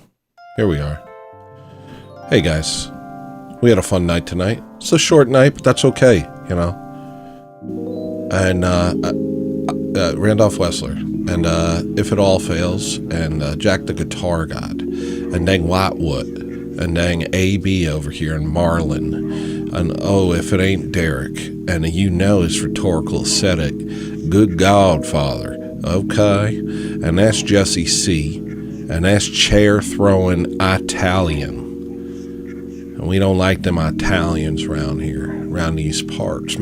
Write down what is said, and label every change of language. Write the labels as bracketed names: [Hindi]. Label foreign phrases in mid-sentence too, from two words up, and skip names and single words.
[English] Here we are. Hey guys, we had a fun night tonight. It's a short night, but that's okay, you know. And Randolph Wessler, and If It All Fails, and Jack the Guitar God, and dang Whitewood, and dang AB over here, and Marlin, and oh, if it ain't Derek, and you know it's rhetorical ascetic, good God, Father, okay, and that's Jesse C, and that's chair throwing Italian. And we don't like them Italians around here, around these parts.